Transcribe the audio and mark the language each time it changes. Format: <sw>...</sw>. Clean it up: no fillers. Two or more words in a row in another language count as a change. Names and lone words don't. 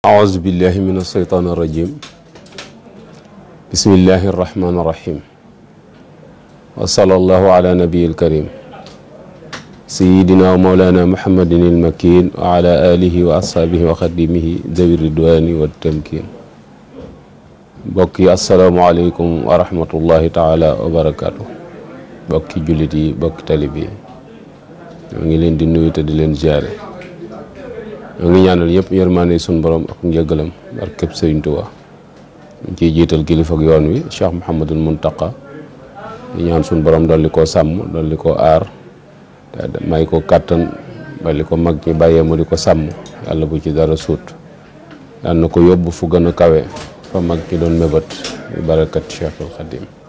<ar>أعوذ بالله من الشيطان الرجيم بسم الله الرحمن الرحيم وصلى الله على نبي الكريم سيدنا ومولانا محمد المكين وعلى آله وأصحابه وخدمه ذوي الرضوان والتمكين bokki السلام عليكم ورحمة الله تعالى وبركاته</ar> <wo>bokki jullit yi bokki talib yi ñoo ngi leen di nuyu te di leen ziare ñoo ngi ñaanal ñëpp yërmaande suñu borom ak njëgalam barkeb Sëriñ Tuubaa ñu ciy jiital kilifa ak yoon wi Cheikh Mouhamadul Muntaqa di ñaan suñu borom dolli koo sàmm dolli koo aar te may ko kàttan ba li ko mag ñi bàyyee mu di ko sàmm yàlla bu ci dara suut daan na ko yóbbu fu gën a kawe fa mag ñi doon mébét bi barakat Cheikhul Khadim</wo>